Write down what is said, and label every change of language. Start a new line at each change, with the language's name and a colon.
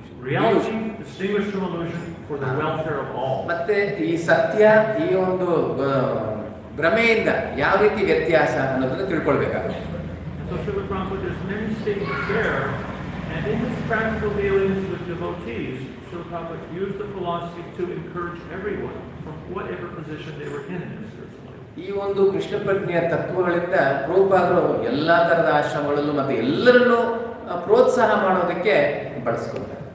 English: Reality distinguished from illusion for the welfare of all.
Kannada: ಮತ್ತೆ ಈ ಸತ್ಯ ಈ ಒಂದು ಭ್ರಮೆಯಿಂದ ಯಾವ ರೀತಿ ವ್ಯತ್ಯಾಸ ಅನ್ನೋದನ್ನ ತಿಳ್ಕೊಳ್ಬೇಕಾಗುತ್ತೆ.
English: So Srila Prabhupada, there's many statements there, and in his practical dealings with devotees, Srila Prabhupada used the philosophy to encourage everyone from whatever position they were in this spiritual life.
Kannada: ಈ ಒಂದು ಕೃಷ್ಣ ಪ್ರಜ್ಞೆಯ ತತ್ವಗಳಿಂದ ಪ್ರಭುಪಾದರು ಎಲ್ಲಾ ತರದ ಆಶ್ರಮಗಳಲ್ಲೂ ಮತ್ತೆ ಎಲ್ಲರನ್ನೂ ಪ್ರೋತ್ಸಾಹ ಮಾಡೋದಕ್ಕೆ ಬಳಸ್ಕೊಳ್ತಾರೆ.